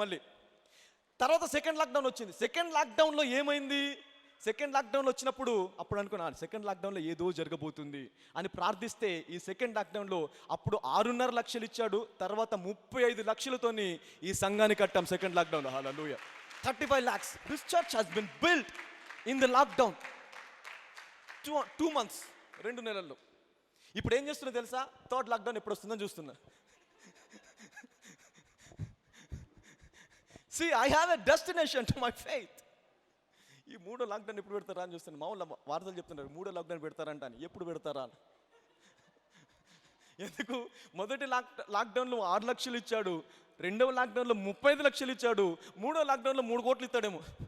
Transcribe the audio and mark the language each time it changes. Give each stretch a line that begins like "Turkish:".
Telugu: మళ్ళీ తర్వాత second lockdown వచ్చింది. సెకండ్ లాక్డౌన్లో ఏమైంది, సెకండ్ లాక్డౌన్ వచ్చినప్పుడు అప్పుడు అనుకున్నాను సెకండ్ లాక్డౌన్లో ఏదో జరగబోతుంది అని ప్రార్థిస్తే, ఈ సెకండ్ లాక్డౌన్లో అప్పుడు 6.5 లక్షలు ఇచ్చాడు. తర్వాత 35 లక్షలతోని ఈ సంఘాన్ని కట్టాం సెకండ్ లాక్డౌన్లో.
English: Hallelujah. 35 lakhs. This church has been built in the lockdown. 2 months,
Telugu: 2 నెలల్లో. ఇప్పుడు ఏం చేస్తున్నా తెలుసా, థర్డ్ లాక్డౌన్ ఎప్పుడు వస్తుందని చూస్తున్నా.
English: See, I have a destination to my faith.
Telugu: ఈ 3వ లాక్డౌన్ ఎప్పుడు పెడతారా అని చూస్తాను. మామూలు వార్తలు చెప్తున్నారు 3వ లాక్డౌన్ పెడతారంట అని. ఎప్పుడు పెడతారా అని. ఎందుకు, మొదటి లాక్డౌన్లో 6 లక్షలు ఇచ్చాడు, 2వ లాక్డౌన్లో 35 లక్షలు ఇచ్చాడు, 3వ లాక్డౌన్లో 3 కోట్లు ఇస్తాడేమో.